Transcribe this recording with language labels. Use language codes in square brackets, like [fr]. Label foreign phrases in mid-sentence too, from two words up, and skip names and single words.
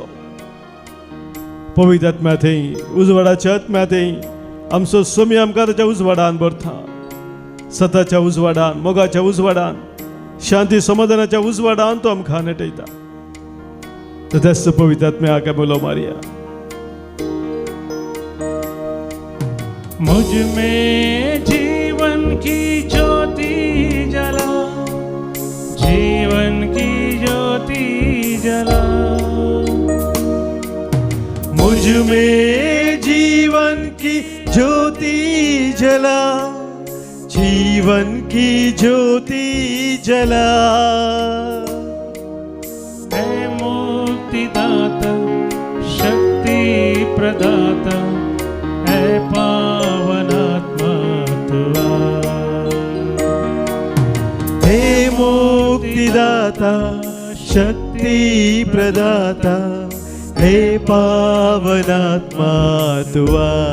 [kok] पवित्र आत्म्या थंय उजवाडाच्या आत्म्या थंय आमचो स्वामी आमकां ताच्या उजवाडान भरता. सताच्या उजवाडान, मोगाच्या उजवाडान, शांती समाधानाच्या उजवाडान तो आमकां नटयता. तर त्याच पवित्र आत्म्याक आमी उलो मारया. [hi] मुझ में जीवन की ज्योति जला, जीवन की ज्योति जला, मुझ में जीवन की ज्योति जला, जीवन की ज्योति जला. हे मुक्तिदाता शक्ति प्रदाता, हे पावनात्मा तुआ, हे मुक्तिदाता शक्ति प्रदाता, हे पावनात्मा तुआ,